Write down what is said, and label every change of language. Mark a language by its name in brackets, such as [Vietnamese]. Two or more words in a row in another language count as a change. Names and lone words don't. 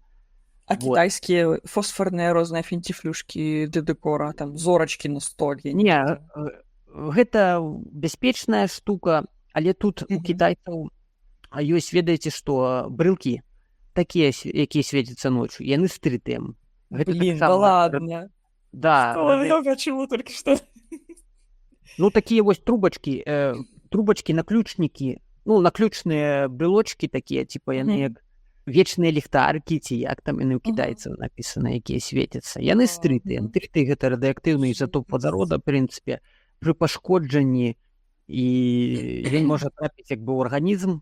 [Belarusian] А кітайскія фосфарныя розныя фінціфлюшкі да дэкора, там, зорачкі на столе? Не, гэта бяспечная штука, але тут у кітайцаў ёсць, ведаеце, што брылкі, такія, якія свецяцца ночью, яны з 3D. [Russian] Блин, да ладно. Да. Много чего только что. [Belarusian] Ну, такія вось трубачкі, наключнікі, ну, наключныя брелочкі такія, типа, яны як вечныя ліхтаркі, ці як там яны ў кітайцаў напісана, якія свецяцца. Яны з 3D. 3D гэта радыактыўны ізатоп вадарода, в прынцыпе, пры пашкоджанні, і ён можа трапіць як бы ў арганізм.